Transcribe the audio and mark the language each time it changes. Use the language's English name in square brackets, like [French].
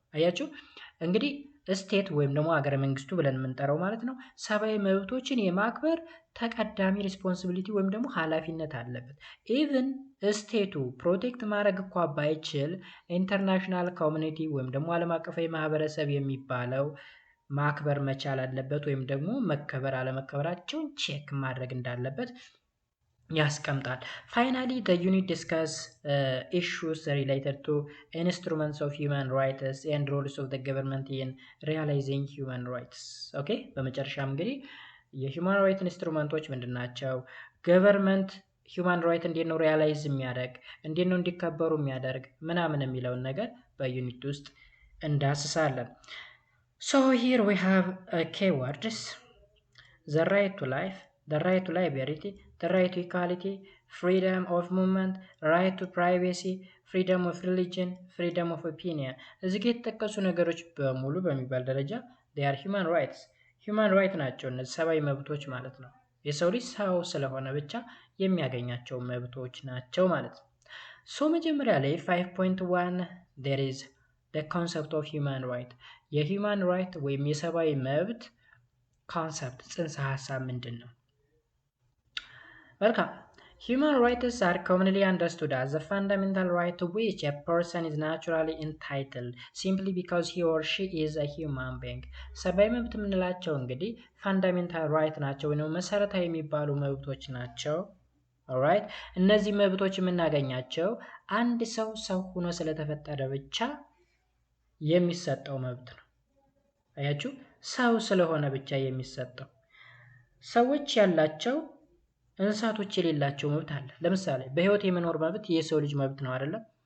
[Amharic] አያችሁ እንግዲህ ስቴት ወይም ደግሞ ሀገረ መንግስቱ ብለን የምንጠራው ማለት ነው ሰብአዊ መብቶችን የማክበር ተቀዳሚ ሪስፖንሲቢሊቲ ወይም ደግሞ ኃላፊነት አለበት። ኢቭን ስቴቱ ፕሮቴክት ማድረግ እንኳ ባይችል ኢንተርናሽናል ኮሚኒቲ ወይም ደግሞ ዓለም አቀፋዊ ማህበረሰብ የሚባለው ማክበር መቻል አለበት ወይም ደግሞ መከበር አለመከበራቸውን ቼክ ማድረግ እንዳለበት ያስቀምጣል። [English] ፋይናሊ the unit discuss issues related to instruments of human rights and roles of the government in realizing human rights. [Amharic] ኦኬ በመጨረሻም እንግዲህ የሂውማን ራይት ኢንስትሩመንቶች ምንድናቸው፣ ገቨርንመንት ሂውማን ራይት እንዴት ነው ሪያላይዝ የሚያደርግ፣ እንዴት ነው እንዲከበሩ የሚያደርግ ምናምን የሚለውን ነገር በዩኒት ውስጥ እንዳስሳለን። [English] So here we have keywords: the right to life, the right to liberty, the right to equality, freedom of movement, right to privacy, freedom of religion, freedom of opinion. [Amharic] እዚህ ጋር የተጠቀሱ ነገሮች በሙሉ በሚባል ደረጃ [English] they are human rights. [Amharic] human right ናቸው እነዚህ ሰብአዊ መብቶች ማለት ነው። የሰው ልጅ ሰው ስለሆነ ብቻ የሚያገኛቸው መብቶች ናቸው ማለት ነው። ሶ መጀመሪያ ላይ 5.1 [English] there is the concept of human right. [Amharic] የሂውማን ራይት ወይም የሰብአዊ መብት ኮንሰፕት ጽንሰ ሀሳብ ምንድን ነው? [English] Welcome. Human rights are commonly understood as the fundamental right to which a person is naturally entitled simply because he or she is a human being. [Amharic] ሰብአዊ መብት የምንላቸው እንግዲህ ፋንዳሜንታል ራይት ናቸው ወይም መሰረታዊ የሚባሉ መብቶች ናቸው። ኦልራይት እነዚህ መብቶች የምናገኛቸው አንድ ሰው ሆኖ ስለተፈጠረ ብቻ የሚሰጠው መብት ነው። አያችሁ ሰው ስለሆነ ብቻ የሚሰጠው። ሰዎች ያላቸው እንስሳቶች የሌላቸው መብት አለ። ለምሳሌ በህይወት የመኖር መብት የሰው ልጅ መብት ነው አይደለም?